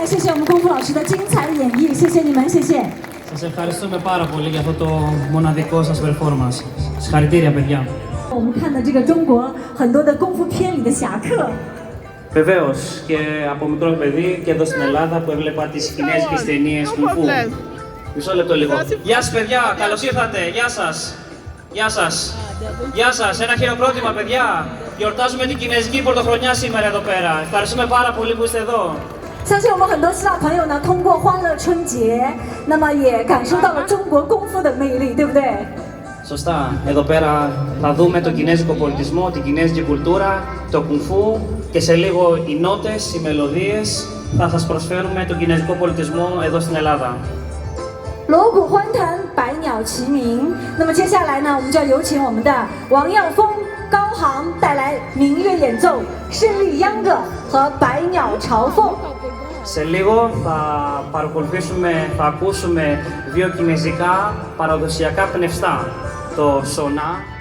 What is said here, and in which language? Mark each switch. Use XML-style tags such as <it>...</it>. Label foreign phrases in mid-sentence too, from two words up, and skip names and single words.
<zh>我们功夫老师的精彩演绎，谢谢你们，谢谢。</zh> <el>Σας ευχαριστούμε πάρα πολύ για αυτό το μοναδικό σας performance. Συγχαρητήρια, παιδιά.</el> <zh>我们看的这个中国很多的功夫片里的侠客。</zh> <el>Βεβαίως, και από μικρό παιδί και εδώ στην Ελλάδα που έβλεπα τις κινέζικες ταινίες κουμφού. Μισό λεπτό λίγο. Γεια σας, παιδιά, καλώς ήρθατε. Γεια σας. Γεια σας. Γεια σας, ένα χειροκρότημα, παιδιά. Γιορτάζουμε την Κινέζικη Πρωτοχρονιά σήμερα εδώ πέρα. Ευχαριστούμε πάρα πολύ που είστε εδώ.</el> <zh>相信我们很多希腊朋友呢，通过欢乐春节，那么也感受到了中国功夫的魅力，对不对？</zh> <el>Σωστά. Εδώ πέρα θα δούμε τον κινέζικο πολιτισμό, την κινέζικη κουλτούρα, το κουμφού και σε λίγο οι νότες, οι μελωδίες θα σας προσφέρουμε τον κινέζικο πολιτισμό εδώ στην Ελλάδα.</el> <zh>锣鼓欢腾，百鸟齐鸣。那么接下来呢，我们就要有请我们的王耀峰、高航带来民乐演奏《胜利秧歌》和《百鸟朝凤》。</zh> <el>Σε λίγο θα ακούσουμε δύο κινέζικα παραδοσιακά πνευστά, το σονά</el>